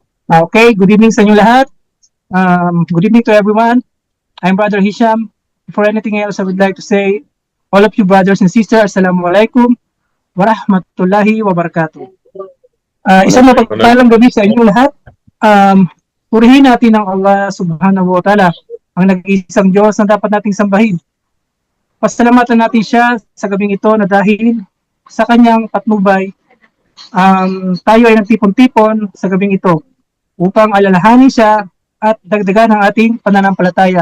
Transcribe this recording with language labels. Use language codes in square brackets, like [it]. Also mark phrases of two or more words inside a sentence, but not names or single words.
[en] Okay, good evening [tl] sa inyo lahat. [en] Good evening to everyone. I'm Brother Hisham. Before anything else, I would like to say, all of you brothers and sisters, [ar] السلام عليكم ورحمة الله وبركاته. [tl] Isang mapagpalang gabi sa inyo lahat. Purihin natin ang Allah [ar] سبحانه وتعالى, [tl] ang nag-iisang Diyos na dapat nating sambahin. Pasalamatan natin siya sa gabing ito na dahil sa kanyang patnubay, tayo ay nagtipon-tipon sa gabing ito upang alalahanin siya at dagdagan ang ating pananampalataya.